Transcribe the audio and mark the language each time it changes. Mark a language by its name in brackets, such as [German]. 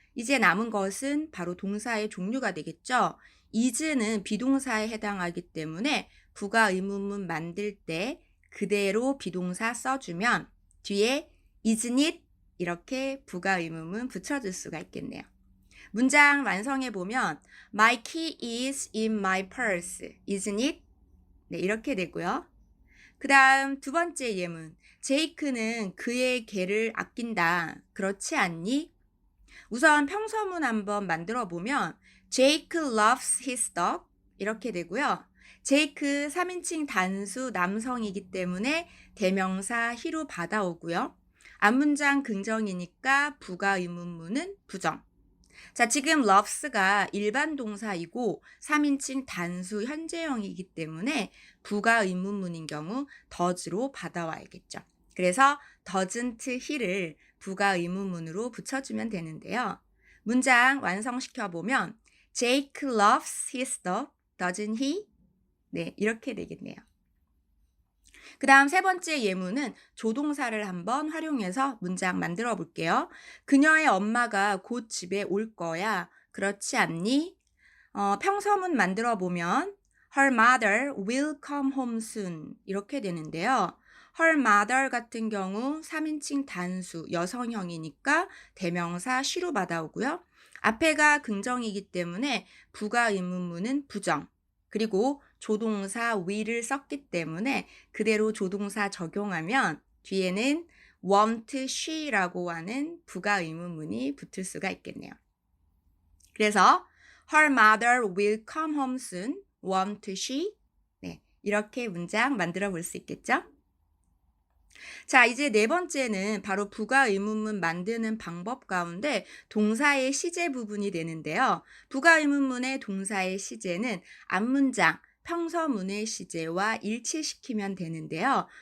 [Korean] 이제 남은 것은 바로 동사의 종류가 되겠죠. is는 비동사에 해당하기 때문에 부가 의문문 만들 때 그대로 비동사 써주면 뒤에 [English] isn't it [Korean] 이렇게 부가 의문문 붙여줄 수가 있겠네요. 문장 완성해 보면 [English] My key is in my purse, isn't it? [Korean] 네, 이렇게 되고요. 그 다음 두 번째 예문. 제이크는 그의 개를 아낀다. 그렇지 않니? 우선 평서문 한번 만들어 보면 [English] Jake loves his dog [Korean] 이렇게 되고요. 제이크 3인칭 단수 남성이기 때문에 대명사 he로 받아오고요. 앞문장 긍정이니까 부가 의문문은 부정. 자, 지금 loves가 일반 동사이고 3인칭 단수 현재형이기 때문에 부가 의문문인 경우 does로 받아와야겠죠. 그래서 [English] doesn't he [Korean] 를 부가 의문문으로 붙여주면 되는데요. 문장 완성시켜 보면 [English] Jake loves his dog, doesn't he? [Korean] 네, 이렇게 되겠네요. 그 다음 세 번째 예문은 조동사를 한번 활용해서 문장 만들어 볼게요. 그녀의 엄마가 곧 집에 올 거야. 그렇지 않니? 평서문 만들어 보면 [English] Her mother will come home soon [Korean] 이렇게 되는데요. [English] Her mother [Korean] 같은 경우 3인칭 단수 여성형이니까 대명사 she로 받아오고요. 앞에가 긍정이기 때문에 부가 의문문은 부정. 그리고 조동사 will을 썼기 때문에 그대로 조동사 적용하면 뒤에는 [English] won't she [Korean] 라고 하는 부가 의문문이 붙을 수가 있겠네요. 그래서 Her mother will come home soon. won't she? 네, 이렇게 문장 만들어 볼 수 있겠죠? 자, 이제 네 번째는 바로 부가 의문문 만드는 방법 가운데 동사의 시제 부분이 되는데요. 부가 의문문의 동사의 시제는 앞문장, 평서문의 시제와 일치시키면 되는데요.